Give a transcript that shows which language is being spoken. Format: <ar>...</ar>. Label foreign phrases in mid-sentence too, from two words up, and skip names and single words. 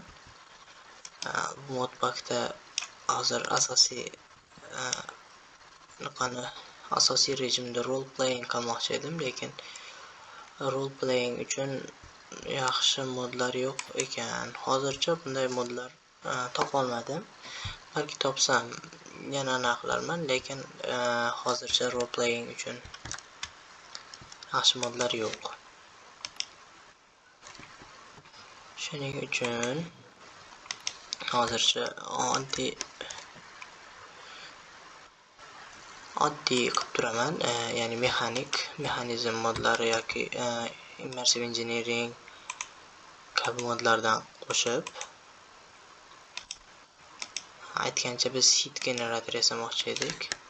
<uz>Bu modpakda hozir asosiy rejimda</uz> <en>role playing</en> <uz>qilmoqchi edim, lekin</uz> <en>role playing</en> <uz>uchun yaxshi modlar yo'q ekan. Hozircha bunday modlar topolmadim. Balki topsam yana aniqlarman, lekin hozircha</uz> <en>role playing</en> <uz>uchun yaxshi modlar yo'q. Shuning uchun hozircha oddiy qilib turaman, ya'ni mexanizm modlari yoki immersive engineering kabi modlardan qo'shib, aytgancha biz</uz> <en>hit generator</en> <uz>yasamoqchi edik.</uz>